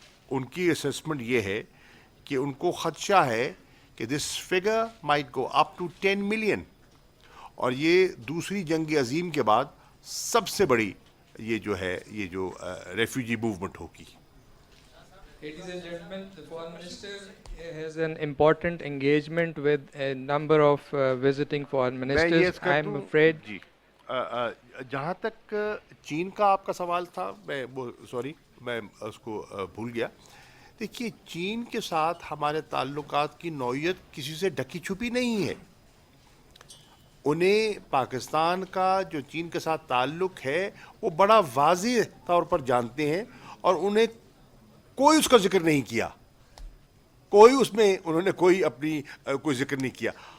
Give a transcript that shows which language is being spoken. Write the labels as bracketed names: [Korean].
[Urdu] ان کی اسیسمنٹ یہ ہے کہ ان کو خدشہ ہے کہ [English] this figure might go up to 10 million [Urdu] اور یہ دوسری جنگ عظیم کے بعد سب سے بڑی یہ جو ریفیوجی موومنٹ ہوگی. [English] Ladies and gentlemen, the Foreign Minister has an important engagement with a number of visiting foreign ministers. I am afraid. [Urdu] جی جہاں تک چین کا آپ کا سوال تھا میں اس کو بھول گیا. دیکھیے چین کے ساتھ ہمارے تعلقات کی نوعیت کسی سے ڈھکی چھپی نہیں ہے. انہیں پاکستان کا جو چین کے ساتھ تعلق ہے وہ بڑا واضح طور پر جانتے ہیں اور انہیں کوئی اس کا ذکر نہیں کیا, انہوں نے کوئی ذکر نہیں کیا.